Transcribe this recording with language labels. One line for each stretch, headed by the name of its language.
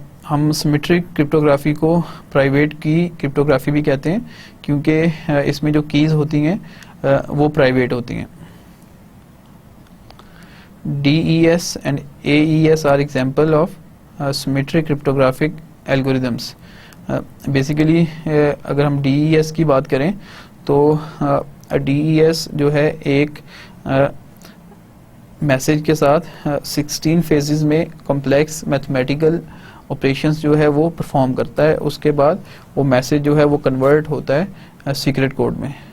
Urdu: ہم symmetric cryptography کو private کی کرپٹوگرافی بھی کہتے ہیں کیونکہ اس میں جو کیز ہوتی ہیں وہ پرائیویٹ ہوتی ہیں.
English: DES and AES are example of symmetric cryptographic algorithms.
Urdu: Basically اگر ہم DES کی بات کریں تو DES جو ہے ایک میسیج کے ساتھ 16 فیزز میں کمپلیکس میتھمیٹیکل آپریشنس جو ہے وہ پرفارم کرتا ہے. اس کے بعد وہ میسیج جو ہے وہ کنورٹ ہوتا ہے سیکرٹ کوڈ میں.